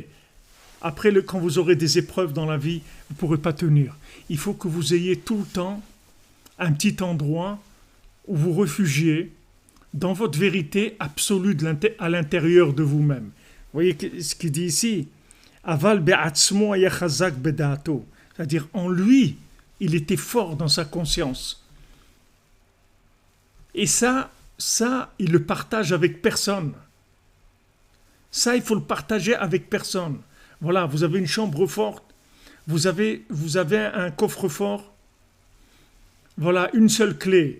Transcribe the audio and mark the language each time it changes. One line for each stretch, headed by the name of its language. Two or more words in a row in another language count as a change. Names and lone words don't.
French: Après, quand vous aurez des épreuves dans la vie, vous ne pourrez pas tenir. Il faut que vous ayez tout le temps un petit endroit où vous réfugiez dans votre vérité absolue à l'intérieur de vous-même. Vous voyez ce qu'il dit ici?
Hebrew: אבל בעצמו היה חזק בדעתו.
French: C'est-à-dire, en lui, il était fort dans sa conscience. Et ça, il le partage avec personne. Ça, il faut le partager avec personne. Voilà, vous avez une chambre forte, vous avez un coffre-fort, voilà, une seule clé.